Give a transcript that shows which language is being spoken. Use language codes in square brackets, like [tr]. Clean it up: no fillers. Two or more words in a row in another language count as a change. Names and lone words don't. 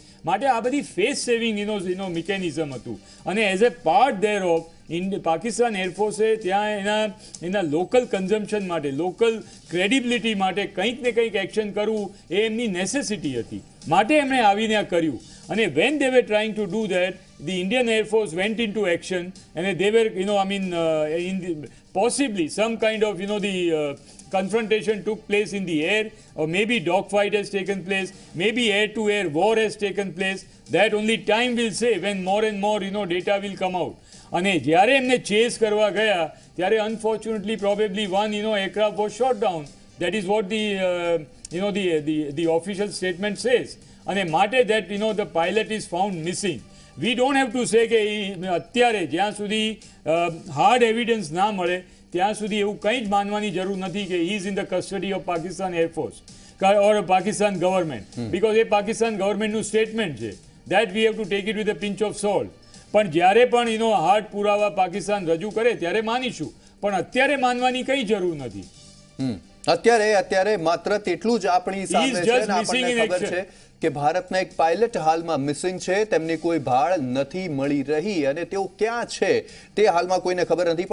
[gu] માટે આ બધી [en] face saving mechanism [gu] હતું અને [en] as a part there of [gu] પાકિસ્તાન એરફોર્સે ત્યાં એના [en] local consumption [gu] માટે, [en] local credibility [gu] માટે કંઈક ને કંઈક એક્શન કરવું એ એમની નેસેસિટી હતી। માટે એમણે આવીને આ કર્યું [en] અને when they were trying to do that, the Indian Air Force went into action અને દે વેર possibly some kind of the confrontation took place in the air, or maybe dogfight has taken place, maybe air-to-air war has taken place. That only time will say when more and more data will come out. [gu] અને જ્યારે એમને ચેઝ કરવા ગયા ત્યારે [en] unfortunately probably one aircraft was shot down. That is what the official statement says. [gu] અને માટે [en] that the pilot is found missing. We don't have to say [gu] કે અત્યારે જ્યાં સુધી [en] hard evidence [gu] ના મળે ત્યાં સુધી એવું કંઈ જ માનવાની જરૂર નથી કે [en] he is in the custody of Pakistan Air Force or Pakistan government, [gu] because એ પાકિસ્તાન ગવર્મેન્ટનું સ્ટેટમેન્ટ છે. [en] That we have to take it with a pinch of salt. [gu] પણ જ્યારે પણ હાર્ડ પુરાવા પાકિસ્તાન રજૂ કરે ત્યારે માનીશું, પણ અત્યારે માનવાની કઈ જરૂર નથી। અત્યારે માત્ર તેટલું જ આપણી સામે છે અને આપણને ખબર છે કે ભારતના એક પાયલટ હાલમાં મિસિંગ છે, તેમની કોઈ ભાળ નથી મળી રહી અને તેઓ ક્યાં છે તે હાલમાં કોઈને ખબર નથી।